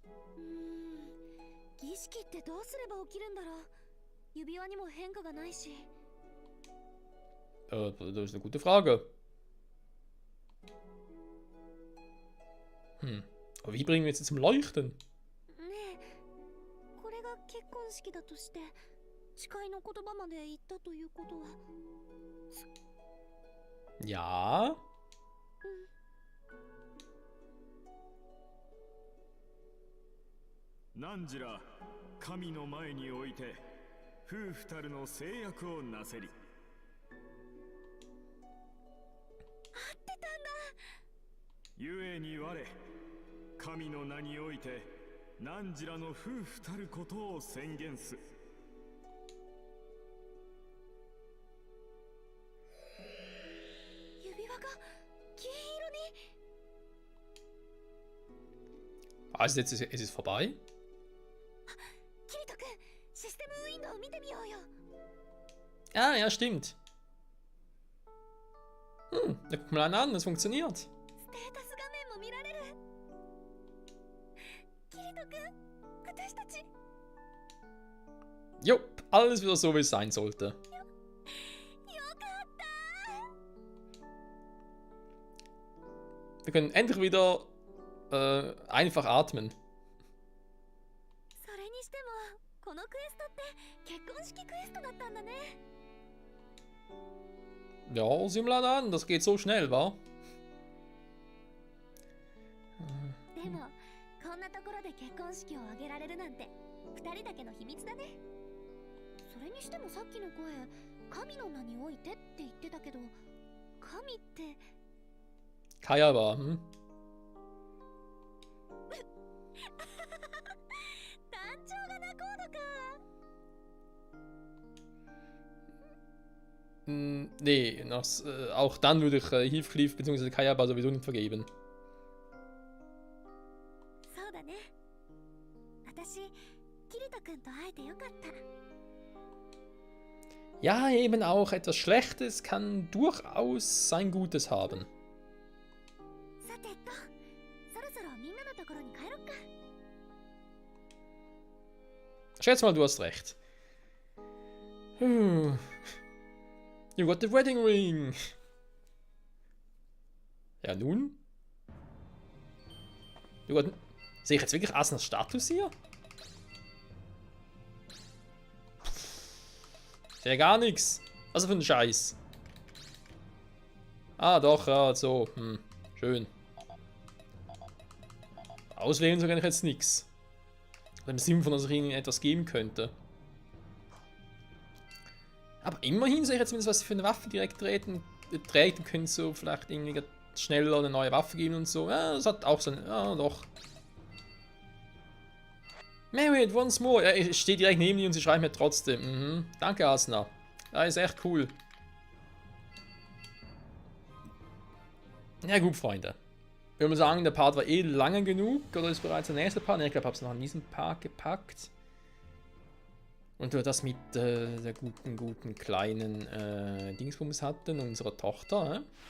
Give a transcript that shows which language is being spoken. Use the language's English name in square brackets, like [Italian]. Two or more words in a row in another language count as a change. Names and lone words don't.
[German] Das ist eine gute Frage. Aber wie bringen wir jetzt zum Leuchten? [Japanese] 誓いの言葉まで言ったということは。 [German] Ja. [Japanese] 汝ら神の前において夫婦たるの誓約をなせり。合ってたんだ。故に我神の名において汝らの夫婦たることを宣言す。指輪が金色に。 [German] Also jetzt ist es vorbei. [Japanese] キリト君、システムウィンドウを見てみようよ。 [German] Ah, ja, stimmt. Da guck mal an, das funktioniert. [Japanese] ステータス画面も見られる。キリト君、私たち。 [German] Jo, alles wieder so, wie es sein sollte. [Japanese] よかった。 [German] Wir können endlich wieder einfach atmen. [Japanese] それにしても、このクエストって結婚式クエストだったんだね。 [German] Ja, sieh mal an, das geht so schnell, wa? [Japanese] でも、こんなところで結婚式を挙げられるなんて、二人だけの秘密だね。それにしてもさっきの声、神の名においてって言ってたけど、神って。 Kayaba, 団長が仲人か。 [German] Nee, auch dann würde ich Heathcliff bzw. Kayaba sowieso nicht vergeben. [Japanese] そうだね。私、キリト君と会えてよかった。 [German] Ja, eben auch etwas Schlechtes kann durchaus sein Gutes haben. [Japanese] さてと、そろそろみんなのところに帰ろっか。 [German] Ich schätze mal, du hast recht. [English] You got the wedding ring. [German] Ja, nun? Sehe ich jetzt wirklich Asnas Status hier? Sehe gar nichts. Also für einen Scheiß. Ah, doch, ja, so. Schön. Auswählen so kann ich jetzt nichts. Im Sinn von, dass ich ihnen etwas geben könnte. Aber immerhin sehe ich jetzt zumindest, was sie für eine Waffe direkt trägt. Und können so vielleicht irgendwie schneller eine neue Waffe geben und so. Ja, das hat auch so eine. Ja, doch. [English] Married, once more. [German] Ja, ich stehe direkt neben ihr und sie schreibt mir trotzdem. Danke, Asna. Ja, ist echt cool. Ja, gut, Freunde. Ich würde mal sagen, der Part war eh lange genug. Oder ist bereits der nächste Part? Ne, ich glaube, ich habe es noch an diesem Part gepackt. Und wir das mit der guten kleinen Dingsbums hatten, unserer Tochter.